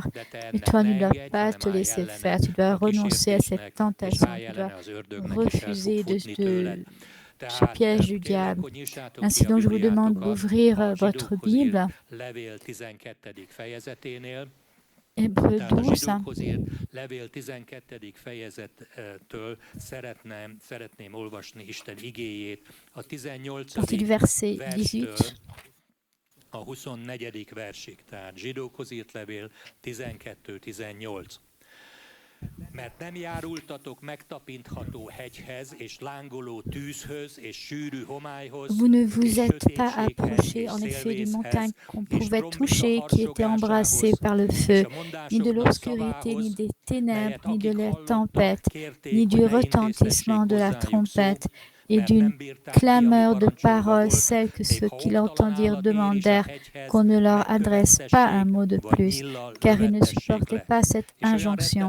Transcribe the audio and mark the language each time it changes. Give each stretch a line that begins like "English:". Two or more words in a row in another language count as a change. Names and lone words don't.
French: Mais toi, tu ne dois pas te laisser faire. Tu dois renoncer à cette tentation. Tu dois refuser ce piège du diable. Ainsi donc, je vous demande d'ouvrir votre Bible. Hébreux 12.
Hungarian: Levél 12. fejezettől szeretném olvasni Isten igéjét. A 18.
French: Partie du verset 18.
Hungarian: A 24. versig, tehát Zsidókhoz írt levél 12-18. Mert nem járultatok megtapintható hegyhez, és lángoló tűzhöz, és sűrű homályhoz.
French: Vous ne vous êtes pas approchés en effet d'une montagne qu'on pouvait toucher, qui était embrassée par le feu, ni de l'obscurité, ni des ténèbres, ni de la tempête, ni du retentissement de la trompette, et d'une clameur de paroles, celles que ceux qui l'entendirent demandèrent qu'on ne leur adresse pas un mot de plus, car ils ne supportaient pas cette injonction.